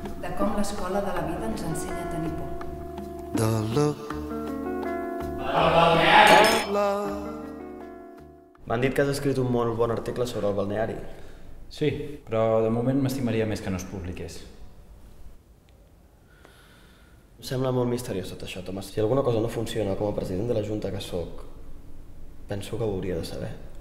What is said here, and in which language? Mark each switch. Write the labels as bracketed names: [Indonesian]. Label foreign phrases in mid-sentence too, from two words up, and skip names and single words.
[Catalan] de com l'escola de la vida ens ensenya a tenir por. [English] The look of love. [Catalan] M'han dit que has escrit un molt bon article sobre el balneari. Sí, però de moment m'estimaria més que no es publiqués. Em sembla molt misteriós tot això, Tomàs. Si alguna cosa no funciona com a president de la Junta que sóc, penso que ho hauria de saber.